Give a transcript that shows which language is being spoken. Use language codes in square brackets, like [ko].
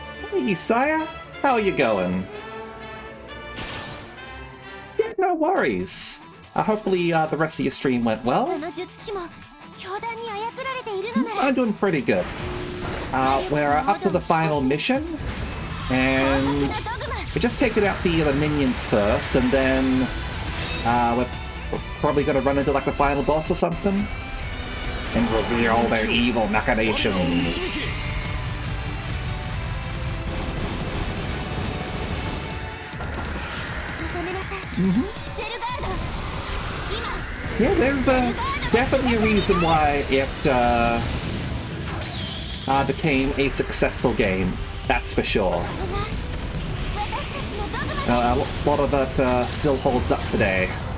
[en] Hey, Sire, how are you going? Yeah, no worries. Hopefully the rest of your stream went well. [ja] あの術師も教団に操られているのなら [en] I'm doing pretty good. We're up to the final mission, and we're just taking out the minions first, and then we're probably gonna run into like the final boss or something, and reveal their evil machinations. [ja] 収めなさいゼルガード [en] Yeah, there's definitely a reason why it became a successful game. That's for sure. [ja] 今私たちのドグマ [en] A lot of it still holds up today.